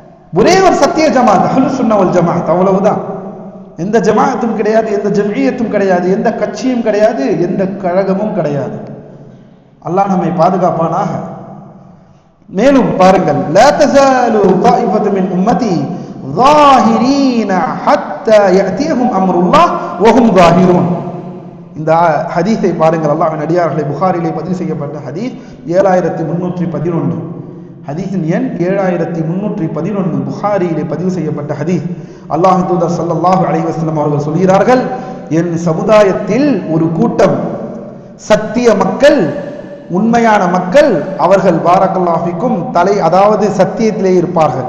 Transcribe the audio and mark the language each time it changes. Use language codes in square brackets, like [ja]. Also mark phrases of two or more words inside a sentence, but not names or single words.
[ta] ஒரே ஒரு சத்திய ஜமாத் [ar] أهل السنة والجماعة, [ta] அவ்வளவுதான். எந்த ஜமாஅத்தும் கிடையாது, எந்த ஜம்இய்யத்தும் கிடையாது, எந்த கட்சியும் கிடையாது, எந்த கழகமும் கிடையாது. அல்லாஹ் நம்மை பாதுகாப்பானாக. மேலும் பாருங்கள், [ar] لا تزال طائفة من أمتي ظاهرين حتى يأتيهم أمر الله وهم ظاهرون. [ta] இந்த ஹதீஸை பாருங்கள், அல்லாஹ்வின் அடியார்களை புகாரிலே பதிவு செய்யப்பட்ட ஹதீஸ் 7311, ஹதீஸின் எண் 7311, புகாரியிலே பதிவு செய்யப்பட்ட ஹதீஸ். அல்லாஹ்வின் தூதர் [ar] صلى الله عليه وسلم [ta] அவர்கள் சொல்கிறார்கள், என் சமுதாயத்தில் ஒரு கூட்டம் சத்திய மக்கள், உண்மையான மக்கள், அவர்கள் [ar] بارك الله فيكم [ta] அதாவது சத்தியத்திலே இருப்பார்கள்.